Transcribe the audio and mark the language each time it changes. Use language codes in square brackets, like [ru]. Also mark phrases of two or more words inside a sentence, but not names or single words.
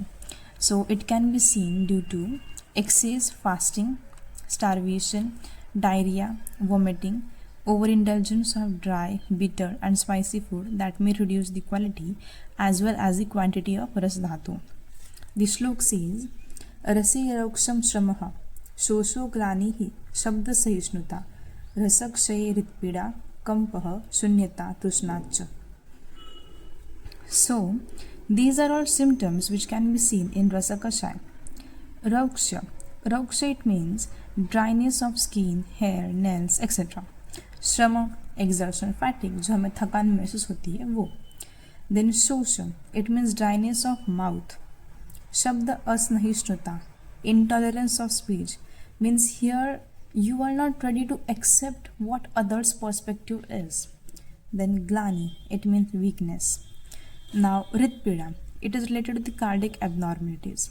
[en] So it can be seen due to excess fasting, starvation, diarrhea, vomiting, overindulgence of dry, bitter and spicy food that may reduce the quality as well as the quantity of Rasa dhatu. The shlok says, [sa] Rase yaroksham shramaha, shosho glanihi, shabda sahisnuta, rasakshaye ritpida, kampah, shunyata, tushnacha. [en] So, these are all symptoms which can be seen in Rasa Kashaya. Rauksha. Rauksha, it means dryness of skin, hair, nails, etc. Shrama, exertion, fatigue, [hi] जो हमें थकान महसूस होती है वो. [en] Then Shosha, it means dryness of mouth. [sa] Shabda asnahishnuta, [en] intolerance of speech, means here you are not ready to accept what others' perspective is. Then Glani, it means weakness. Now Ritpida, it is related to the cardiac abnormalities.